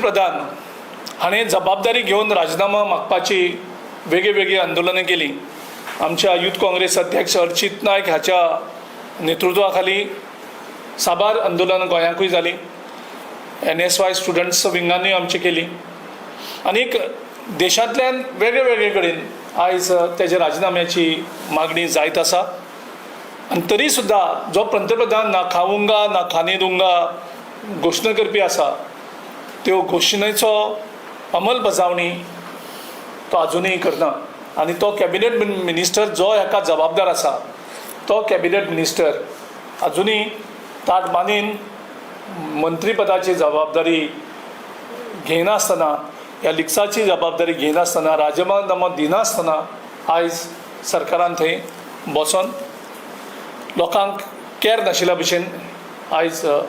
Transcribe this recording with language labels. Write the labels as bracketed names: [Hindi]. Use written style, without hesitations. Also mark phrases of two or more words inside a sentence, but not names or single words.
[Konkani] प्रधान हाणें जबाबदारी घेवन राजिनामा मागपाची वेगळी वेगळी आंदोलनां केलीं आमच्या युथ काँग्रेस अध्यक्ष अर्चित नायक हाच्या नेतृत्वा खाली साबार आंदोलनां गोंयांकूय जालीं NSY स्टुडंट्स विंगांनी आमची केली आनीक देशांतल्यान वेगळे वेगळे कडेन आयज तेजे राजिनाम्याची मागणी जायत आसा आनी तरी सुद्दां जो पंतप्रधान [Hindi] ना खाऊंगा ना खाने दूंगा [Konkani] घोशणा करपी आसा त्यो घोशणेचो अंमलबजावणी तो आजुनूय करना आनी तो [English] cabinet minister [Konkani] जो हाका जबाबदार आसा तो [English] cabinet minister [Konkani] आजुनूय ताट बांदीन मंत्रीपदाची जबाबदारी घेयनासतना ह्या लिक्साची जबाबदारी घेयनासतना राजिनामा दिनासतना आयज सरकारान थंय बसून लोकांक कॅर नाशिल्ल्या भशेन आयज